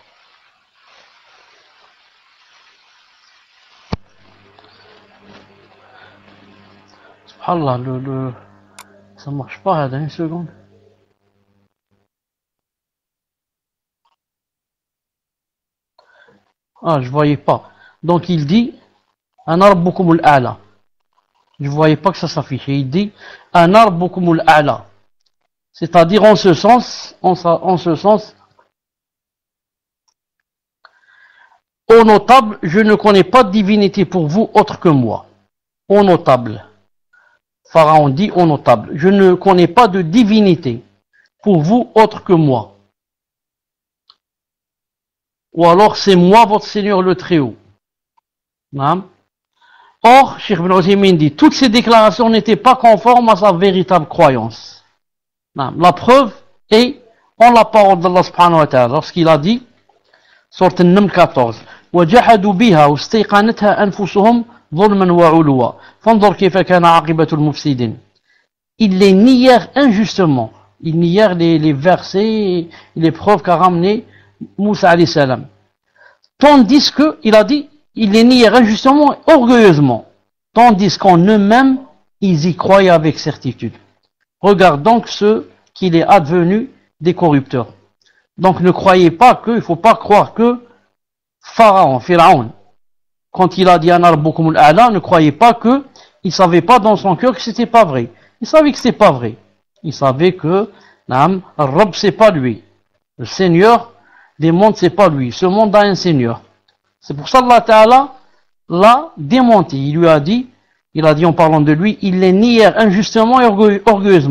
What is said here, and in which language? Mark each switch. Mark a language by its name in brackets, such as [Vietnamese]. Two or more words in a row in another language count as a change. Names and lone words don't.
[French] Subhanallah, ça marche pas, une seconde. Ah, je voyais pas. Donc il dit, [Arabic] أنا ربكم الأعلى. [French] Je voyais pas que ça s'affichait. Il dit, [Arabic] أنا ربكم الأعلى. [French] C'est-à-dire en ce sens, ô notable, je ne connais pas de divinité pour vous autre que moi. Ô notable. Pharaon dit, ô notable, je ne connais pas de divinité pour vous autre que moi. Ou alors c'est moi votre Seigneur le Très-Haut. Or, Cheikh Ibn Uthaymin dit, toutes ces déclarations n'étaient pas conformes à sa véritable croyance. La preuve est en la parole d'Allah [Arabic] سبحانه وتعالى, [French] lorsqu'il a dit, sourate An-Naml 14, [Arabic] وَجَحَدُوا بِهَا وَاسْتَيْقَنَتْهَا أَنفُسُهُمْ ظُلْمًا وَعُلُوًا فَانظُرْ كَيْفَ كَانَ عَاقِبَةُ الْمُفْسِدِينَ. [French] Ils les nièrent injustement. Ils nièrent les versets et les preuves qu'a ramené Moussa [Arabic] عليه السلام. [French] Tandis que, il a dit, ils les nièrent injustement et orgueilleusement. Tandis qu'en eux-mêmes, ils y croyaient avec certitude. Regarde donc ce qu'il est advenu des corrupteurs. Donc ne croyez pas que, il ne faut pas croire que Pharaon, quand il a dit [Arabic] أنا ربكم الأعلى, [French] ne croyez pas que il ne savait pas dans son cœur que c'était pas vrai. Il savait que c'était pas vrai. Il savait que Rabb c'est pas lui. Le Seigneur des mondes c'est pas lui. Ce monde a un Seigneur. C'est pour ça que [Arabic] الله تعالى [French] l'a démenti. Il a dit en parlant de lui, il les nièrent injustement et orgueilleusement.